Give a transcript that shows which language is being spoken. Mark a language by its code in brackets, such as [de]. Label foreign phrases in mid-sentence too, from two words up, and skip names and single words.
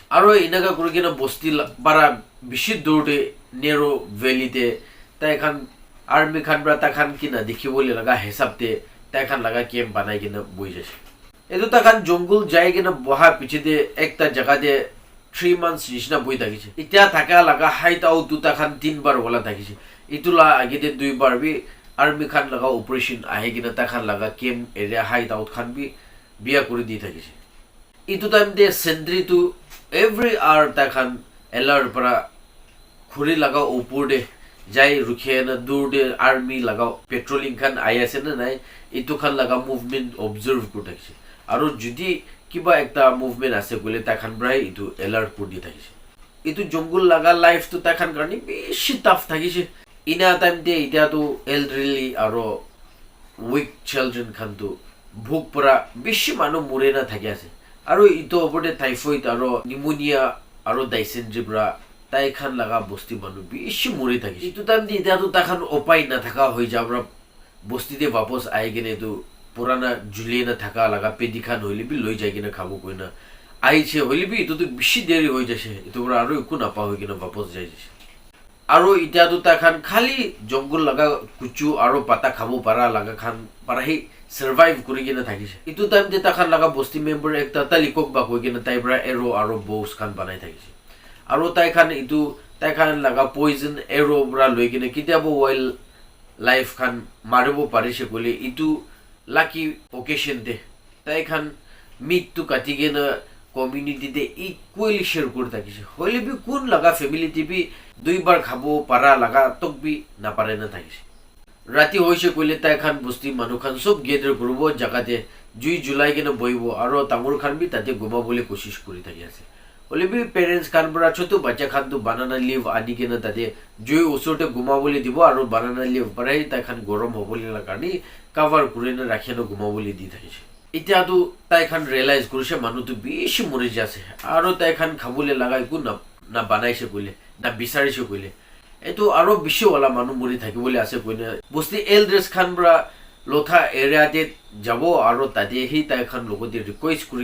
[nag] Aro inaga kurigena bosti bara bishi durde [en] narrow valley [nag] te tai khan army khan bra ta khan kina dikhi bole laga hisab te tai khan laga camp banai kina boi jaise. Etu ta khan jungle jai kina boha piche de ekta jaga de 3 months nishna boi thakise. Itya thaka laga [en] height out [nag] tu ta khan 3 bar wala thakise. Itu la age de 2 bar bi army khan laga operation ahe kina ta khan laga camp area [en] height out [nag] khan bi biya kuri di thakise. Itu time de sentry tu [en] every hour [nag] ta khan alert para khuri laga upor de jai rukhe na dur de army laga patrolling khan ayase na nai itu khan laga movement observe kur thakise. Aro jodi kiba ekta movement ase gole ta khan brai itu alert kur di thakise. Itu jungle laga life tu ta khan karni beshi tough thakise. Ina time de ita tu elderly aro [en] weak children [nag] khan tu bhuk pura beshi manu mure na thake ase. Aro ito oporde typhoid aro pneumonia aro dysentery bra tai khan laga bosti manu bishi mure thakise. Itu time de ita tu ta khan opai na thaka hoi jabra bosti de wapas ai gene tu purana juli na thaka laga pedi khan hoili bi loi jai gena khabo koina ai che hoili bi itu tu bishi deri hoi jase. Itu bra aro iku na pa hoi gena wapas jai jase. Aro ita tu ta khan khali jungle laga kuchu aro pata khabo para laga khan para hi survive kuri gena thakise. Itu time de ta khan laga bosti member ekta talikok ba hoi gena tai bra arrow aro bows khan banai thakise. Aro tai khan itu tai khan laga [en] poison arrow [nag] bra loi gena kitabo [en] wild life [nag] khan maribo parise kole itu [en] lucky occasion [nag] de tai khan meat tu kati gena community de [en] equally share [nag] kur thakise. Hoile bi kun laga family ti bi 2 bar khabo para laga tok bi na pare na thakise. Rati hoise kole tai khan bosti manu khan sob gather kurubo jaga de jui julai gena boibo aro tamur khan bi tate goma bole koshish kuri thaki ase. Hoile bi parents khan bra chotu bacha khan tu [en] banana leaf [nag] ani gena tate jui usote goma bole dibo aro [en] banana leaf [nag] parai tai khan gorom hobole la kani cover kure na rakheno goma bole di thakise. এতিয়াতো তাইখান ৰিয়েলাইজ কৰিছে মানুহটো বেছি মৰি যায় আছে আৰু তাইখান খাবলৈ লগা একো না বনাইছে কইলে না বিচাৰিছে কইলে এইটো আৰু বেছি ওলা মানুহ মৰি থাকিবলৈ আছে কইনে বস্তি এল্ডাৰ্ছ খান পৰা লথা এৰিয়াতে যাব আৰু তাতে সেই তাইখান লগতে ৰিকুৱেষ্ট কৰি